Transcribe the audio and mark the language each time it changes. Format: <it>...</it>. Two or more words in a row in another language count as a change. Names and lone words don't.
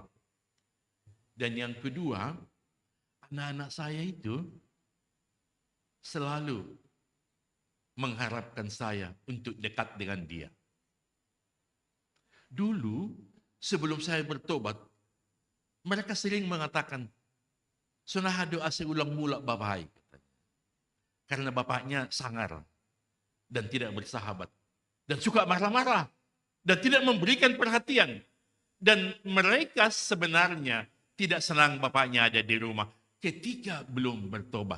<id>Dan yang kedua, anak-anak saya itu selalu mengharapkan saya untuk dekat dengan dia. Dulu, sebelum saya bertobat, mereka sering mengatakan,</id> <bts>Sunahado ase ulang mula bapai.</bts> <id>Karena bapaknya sangar dan tidak bersahabat. Dan suka marah-marah. Dan tidak memberikan perhatian. Dan mereka sebenarnya tidak senang bapaknya ada di rumah ketika belum bertobat.</id>